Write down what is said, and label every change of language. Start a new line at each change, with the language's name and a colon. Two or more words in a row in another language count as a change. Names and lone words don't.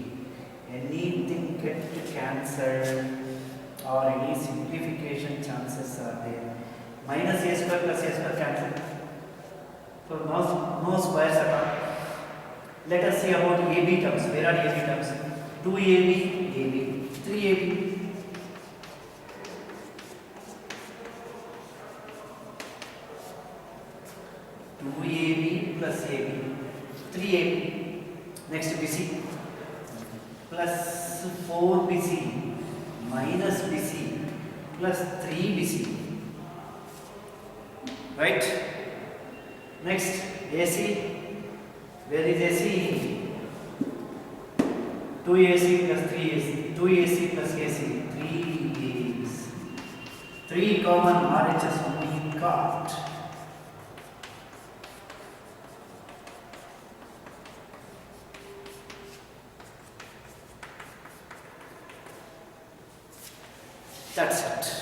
English: Anything get cancelled or any simplification chances are there. Minus A square plus A square cancel. So no squares at all. Let us see about AB terms. Where are AB terms? 2AB, AB, 3AB. 2AB plus AB, 3AB. Next BC plus 4BC minus BC plus 3BC. Right? Next AC. Where is AC? 2AC plus 3AC. 2AC plus AC. 3A's. 3 common RHS we got. That's it.